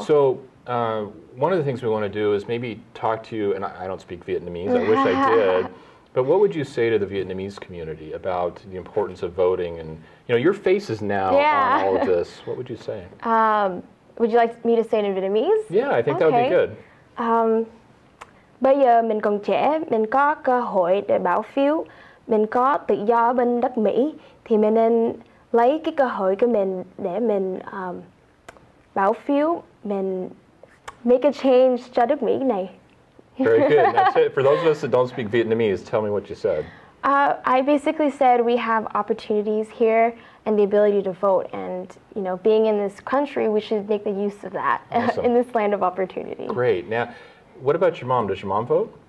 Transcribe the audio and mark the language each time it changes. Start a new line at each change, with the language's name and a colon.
English: So one of the things we want to do is maybe talk to you, and I don't speak Vietnamese, I wish I did, but what would you say to the Vietnamese community about the importance of voting? And your face is now on all of this. What would you say? Would you like me to say it in Vietnamese? Yeah, I think that would be good.
Vietnamese: Bây giờ mình còn trẻ, mình có cơ hội để bỏ phiếu, mình có tự do bên đất Mỹ, thì mình nên lấy cái cơ hội của mình để mình báo phiếu, mình make a change cho nước Mỹ này.
English: Very good. That's it. For those of us that don't speak Vietnamese, tell me what you said. I basically said we have opportunities here and the ability to vote, and being in this country, we should make the use of that. Awesome. In this land of opportunity. Great. Now, what about your mom? Does your mom vote?